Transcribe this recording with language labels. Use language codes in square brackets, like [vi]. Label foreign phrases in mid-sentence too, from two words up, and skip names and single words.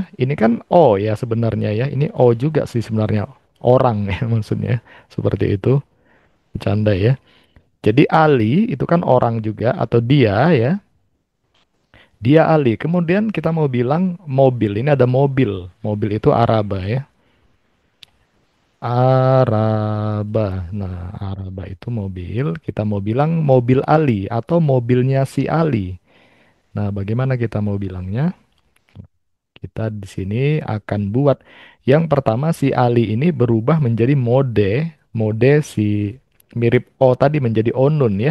[id] Ini kan O ya sebenarnya ya. Ini O juga sih sebenarnya. Orang ya maksudnya. Seperti itu. Bercanda ya. Jadi Ali itu kan orang juga atau dia ya. Dia Ali. Kemudian kita mau bilang mobil. Ini ada mobil. Mobil itu Araba ya. Araba. Nah, Araba itu mobil. Kita mau bilang mobil Ali atau mobilnya si Ali. Nah, bagaimana kita mau bilangnya? Kita di sini akan buat yang pertama si Ali ini berubah menjadi mode si mirip O tadi menjadi Onun ya.